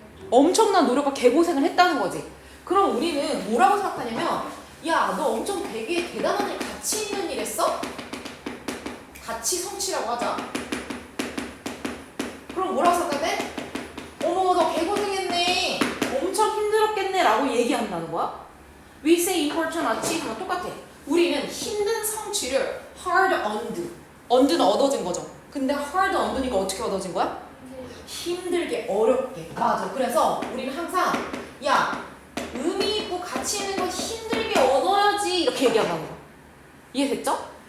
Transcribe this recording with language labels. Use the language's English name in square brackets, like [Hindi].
[Korean] 엄청난 노력과 개고생을 했다는 거지. 그럼 우리는 뭐라고 생각하냐면, 야, 너 엄청 되게 대단한 일, 가치 있는 일 했어? 가치 성취라고 하자. 그럼 뭐라고 생각해? 어머, 너 개고생했네. 엄청 힘들었겠네 라고 얘기한다는 거야. [English] We say important achievement 똑같아. [Korean] 우리는 힘든 성취를 hard earned. earned는 얻어진 거죠. 근데 hard earned니까 어떻게 얻어진 거야? 힘들게, 어렵게. 맞아. 그래서 우리는 항상 야, 의미 있고 가치 있는 건 힘들게 얻어야지 이렇게 얘기한다는 거야. 이해됐죠?